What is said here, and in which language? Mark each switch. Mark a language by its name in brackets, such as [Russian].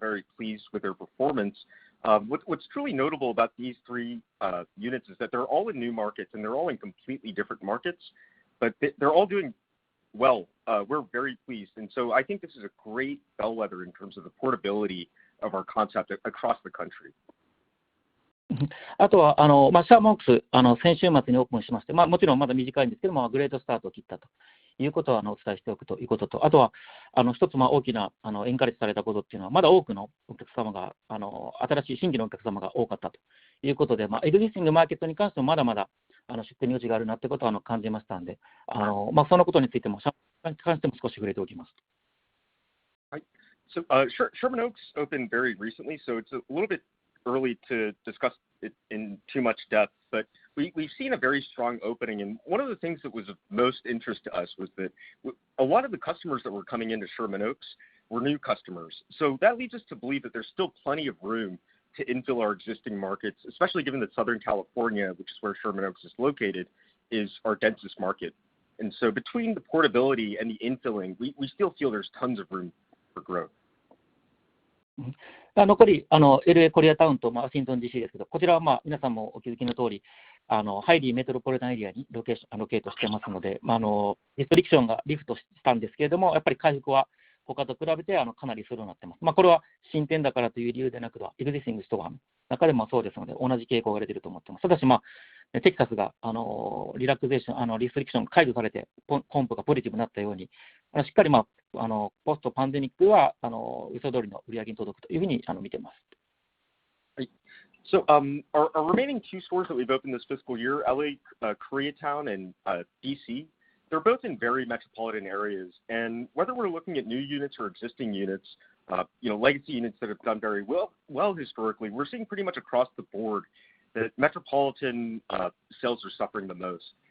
[English] We're very pleased with their performance. What's truly notable about these three units is that they're all in new markets and they're all in completely different markets, but they're all doing well. We're very pleased. And so I think this is a great bellwether in terms of the portability of our concept across the country. [Japanese] あとはシャーモックス、先週末にオープンしまして、もちろんまだ短いんですけども、グレートスタートを切ったということをお伝えしておくということと、あとは一つ大きなエンカレッジされたことっていうのは、まだ多くのお客様が、新しい新規のお客様が多かったということで、エグジスティングマーケットに関してもまだまだ出店余地があるなということを感じましたので、そのことについても、シャーモックスに関しても少し触れておきます。 [English] So Sherman Oaks opened very recently, so it's a little bit early to discuss it in too much depth, but we've seen a very strong opening, and one of the things that was of most interest to us was that a lot of the customers that were coming into Sherman Oaks were new customers. So that leads us to believe that there's still plenty of room to infill our existing markets, especially given that Southern California, which is where Sherman Oaks is located, is our densest market. And so between the portability and the infilling, we still feel there's tons of room for growth. [Japanese] 残りLA コリアタウンとワシントン DC ですけど、こちらは皆さんもお気づきの通り、ハイリーメトロポリタンエリアにロケートしてますので、リストリクションがリフトしたんですけれども、やっぱり回復は他と比べてかなりするようになってます。これは新店だからという理由でなく、エグジスティングストアの中でもそうですので、同じ傾向が出ていると思ってます。ただし、テキサスがリラクゼーション、リストリクションが解除されて、コンプがポジティブになったように、しっかりポストパンデミックは予想通りの売り上げに届くというふうに見ています。 [English] So our remaining two stores that we've opened this fiscal year, LA, Koreatown, and DC, they're both in very metropolitan areas. And whether we're looking at new units or existing units, legacy units that have done very well historically, we're seeing pretty much across the board that metropolitan sales are suffering the most.